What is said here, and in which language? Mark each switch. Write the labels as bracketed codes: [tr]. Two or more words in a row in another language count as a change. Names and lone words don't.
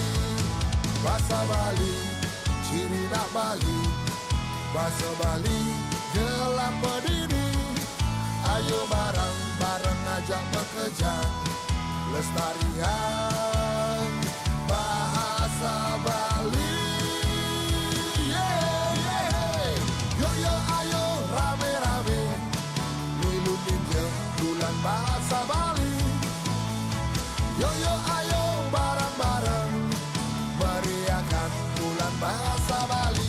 [ban] Bahasa Bali, ciri nak Bali. [id] Bahasa Bali jelas berdiri. Ayo bareng-bareng ajak bekerja, lestarian bahasa Bali. [ban] Rame-rame, milu ninja bulan bahasa Bali. [id] Yo yo ayo bareng-bareng, meriahkan bulan bahasa Bali.